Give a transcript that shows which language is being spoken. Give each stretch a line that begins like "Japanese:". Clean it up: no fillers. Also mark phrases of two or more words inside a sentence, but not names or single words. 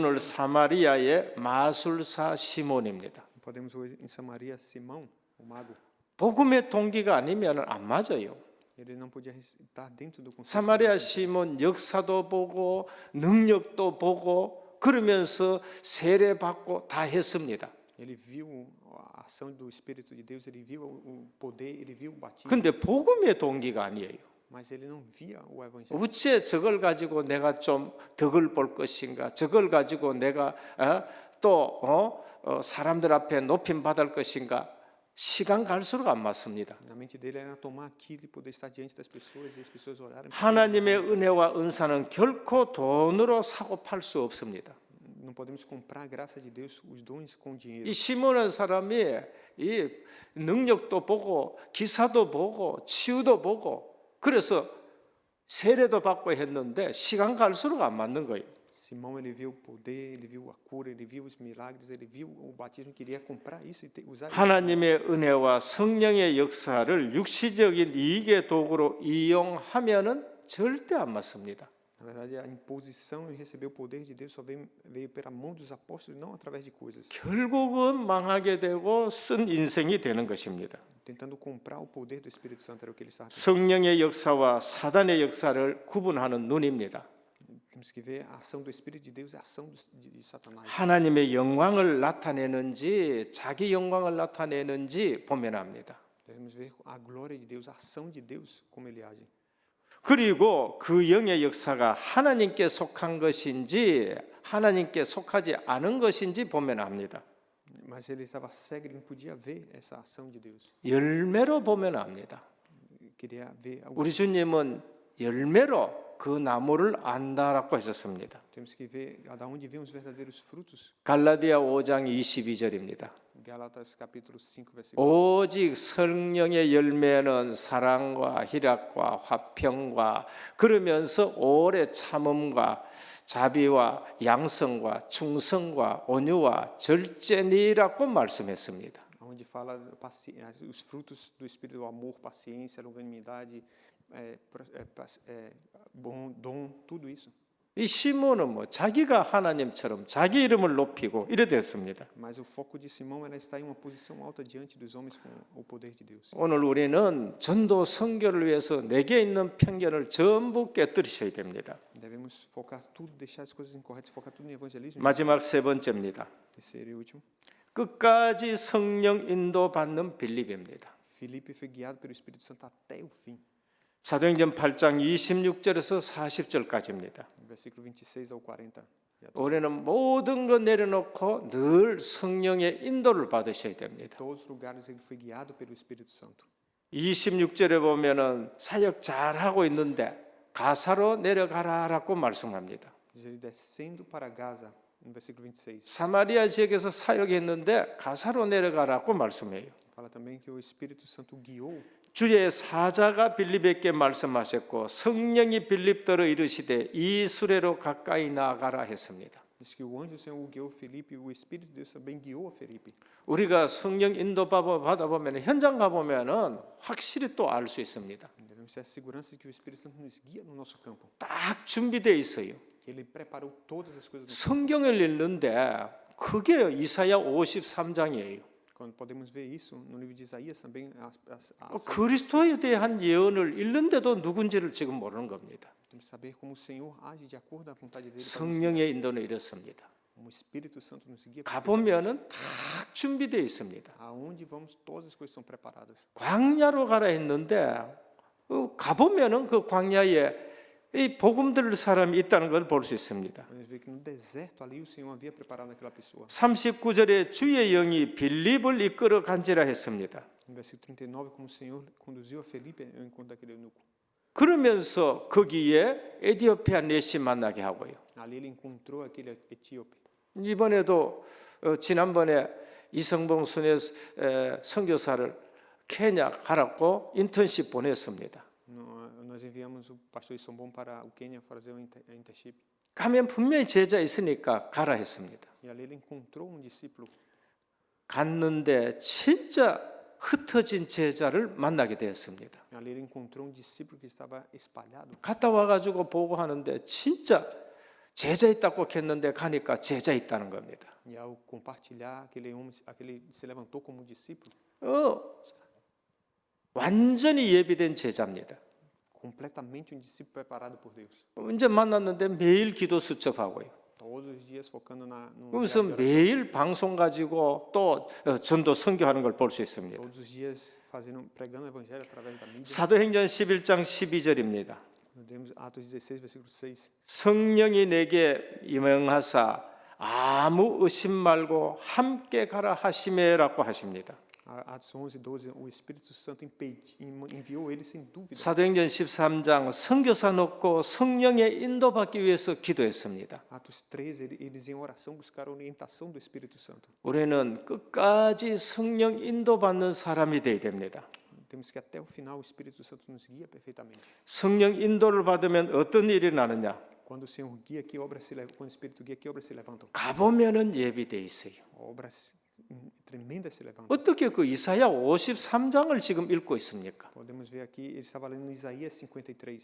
Korean: 오늘 사마리아의 마술사 시몬입니다.
Portuguese: podemos hoje em Samaria Simão, o mago,
Korean: 복음의 동기가 아니면 안 맞아요.
Portuguese: ele não podia estar dentro do conceito.
Korean: 사마리아 시몬 역사도 보고 능력도 보고 그러면서 세례 받고 다 했습니다.
Portuguese: Ele viu a ação do Espírito de Deus, ele viu o poder, ele viu o batismo,
Korean: 근데 복음의 동기가 아니에요.
Portuguese: mas ele não via o evangelho.
Korean: 어째 저걸 가지고 내가 좀 덕을 볼 것인가? 저걸 가지고 내가 또 사람들 앞에 높임 받을 것인가? 시간 갈수록 안 맞습니다.
Portuguese: Na mente dele era tomar aquilo e poder estar diante das pessoas e as pessoas olharem.
Korean: 하나님의 은혜와 은사는 결코 돈으로 사고 팔 수 없습니다.
Portuguese: Não podemos comprar a graça de Deus, os dons com dinheiro.
Korean: 이 시몬은 사람이 이 능력도 보고 기사도 보고 치유도 보고 그래서 세례도 받고 했는데 시간 갈수록 안 맞는 거예요.
Portuguese: Simão, ele viu o poder, ele viu a cura, ele viu os milagres, ele viu o batismo, queria comprar isso e usar isso.
Korean: 하나님의 은혜와 성령의 역사를 육시적인 이익의 도구로 이용하면은 절대 안 맞습니다.
Portuguese: Na verdade, a imposição e receber o poder de Deus só veio pela mão dos apóstolos, não através de coisas.
Korean: 결국은 망하게 되고 쓴 인생이 되는 것입니다.
Portuguese: Tentando comprar o poder do Espírito Santo era o que ele estava tentando.
Korean: 성령의 역사와 사단의 역사를 구분하는 눈입니다.
Portuguese: Temos que ver a ação do Espírito de Deus e a ação de Satanás.
Korean: 하나님의 영광을 나타내는지 자기 영광을 나타내는지 보면 합니다.
Portuguese: Devemos ver a glória de Deus, a ação de Deus, como ele age.
Korean: 그리고 그 영의 역사가 하나님께 속한 것인지 하나님께 속하지 않은 것인지 보면 합니다.
Portuguese: Mas ele estava cego, ele não podia ver essa ação de Deus.
Korean: 열매로 보면 합니다.
Portuguese: Queria ver algo.
Korean: 우리 주님은 열매로 그 나무를 안다라고 하셨습니다.
Portuguese: Temos que ver da onde vêm os verdadeiros frutos.
Korean: 갈라디아 5장 22절입니다.
Portuguese: Gálatas capítulo 5 versículo.
Korean: 오직 성령의 열매는 사랑과 희락과 화평과 그러면서 오래 참음과 자비와 양성과 충성과 온유와 절제니라고 말씀했습니다.
Portuguese: Onde fala os frutos do Espírito, o amor, paciência, longanimidade, bom dom, tudo isso.
Korean: 이 시몬은 뭐 자기가 하나님처럼 자기 이름을 높이고 이래 됐습니다.
Portuguese: Mas o foco de Simão era estar em uma posição alta diante dos homens com o poder de Deus.
Korean: 오늘 우리는 전도 선교를 위해서 내게 있는 편견을 전부 깨뜨리셔야 됩니다.
Portuguese: Devemos focar tudo, deixar as coisas incorretas, focar tudo no evangelismo.
Korean: 마지막 세 번째입니다.
Portuguese: Terceiro e último.
Korean: 끝까지 성령 인도받는 빌립입니다.
Portuguese: Filipe foi guiado pelo Espírito Santo até o fim.
Korean: 사도행전 8장 26절에서 40절까지입니다.
Portuguese: Versículo 26 ao 40.
Korean: 우리는 모든 것 내려놓고 늘 성령의 인도를 받으셔야 됩니다.
Portuguese: Todos os lugares ele foi guiado pelo Espírito Santo.
Korean: 26절에 보면은 사역 잘하고 있는데 가사로 내려가라라고 말씀합니다.
Portuguese: Diz ele descendo para Gaza, no versículo 26.
Korean: 사마리아 지역에서 사역했는데 가사로 내려가라고 말씀해요.
Portuguese: Fala também que o Espírito Santo guiou.
Korean: 주의 사자가 빌립에게 말씀하셨고 성령이 빌립더러 이르시되 이 수레로 가까이 나아가라 했습니다.
Portuguese: Diz que o anjo do Senhor guiou Felipe, o Espírito de Deus também guiou a Felipe.
Korean: 우리가 성령 인도 받아 보면 현장 가 보면은 확실히 또 알 수 있습니다.
Portuguese: Devemos ter a segurança de que o Espírito Santo nos guia no nosso campo.
Korean: 딱 준비되어 있어요.
Portuguese: Ele preparou todas as coisas.
Korean: 성경을 읽는데 그게 이사야 53장이에요.
Portuguese: Quando podemos ver isso no livro de Isaías também.
Korean: 그리스도에 대한 예언을 읽는데도 누군지를 지금 모르는 겁니다.
Portuguese: Temos que saber como o Senhor age de acordo à vontade dele.
Korean: 성령의 인도는 이렇습니다.
Portuguese: Como o Espírito Santo nos guia.
Korean: 가보면은 다 준비되어 있습니다.
Portuguese: Aonde vamos, todas as coisas estão preparadas.
Korean: 광야로 가라 했는데 가보면은 그 광야에 이 복음 들을 사람이 있다는 걸 볼 수 있습니다.
Portuguese: Podemos ver que no deserto ali o Senhor havia preparado aquela pessoa.
Korean: 39절에 주의 영이 빌립을 이끌어 간지라 했습니다.
Portuguese: No versículo 39, como o Senhor conduziu a Felipe ao encontro daquele eunuco.
Korean: 그러면서 거기에 에티오피아 내시 만나게 하고요.
Portuguese: Ali ele encontrou aquele etíope.
Korean: 이번에도 지난번에 이성봉 순회 선교사를 케냐 가라고 인턴십 보냈습니다.
Portuguese: Nós enviamos o pastor Isombom para o Quênia fazer um internship.
Korean: 가면 분명히 제자 있으니까 가라 했습니다.
Portuguese: E ali ele encontrou um discípulo.
Korean: 갔는데 진짜 흩어진 제자를 만나게 되었습니다.
Portuguese: E ali ele encontrou um discípulo que estava espalhado.
Korean: 갔다 와가지고 보고하는데 진짜 제자 있다고 했는데 가니까 제자 있다는 겁니다.
Portuguese: E ao compartilhar, aquele homem, aquele se levantou como um discípulo.
Korean: 완전히 예비된 제자입니다.
Portuguese: Completamente um discípulo preparado por Deus.
Korean: 이제 만났는데 매일 기도 수첩하고요.
Portuguese: Todos os dias focando no.
Korean: 그래서 매일 방송 가지고 또 전도 선교하는 걸 볼 수 있습니다.
Portuguese: Todos os dias pregando o evangelho através da mídia.
Korean: 사도행전 11장 12절입니다.
Portuguese: Temos Atos 16 versículo 6.
Korean: 성령이 내게 임명하사 아무 의심 말고 함께 가라 하시매라고 하십니다.
Portuguese: Atos 11, 12, o Espírito Santo enviou ele sem dúvida.
Korean: 사도행전 13장 선교사 놓고 성령의 인도받기 위해서 기도했습니다.
Portuguese: Atos 13, eles em oração buscaram a orientação do Espírito Santo.
Korean: 우리는 끝까지 성령 인도받는 사람이 되어야 됩니다.
Portuguese: Temos que até o final o Espírito Santo nos guia perfeitamente.
Korean: 성령 인도를 받으면 어떤 일이 나느냐?
Portuguese: Quando o Senhor guia, que obras quando o Espírito guia, que obras se levantam?
Korean: 가보면은 예비돼 있어요.
Portuguese: Obras tremenda se levantam.
Korean: 어떻게 그 이사야 53장을 지금 읽고 있습니까?
Portuguese: Podemos ver aqui, ele estava lendo Isaías 53.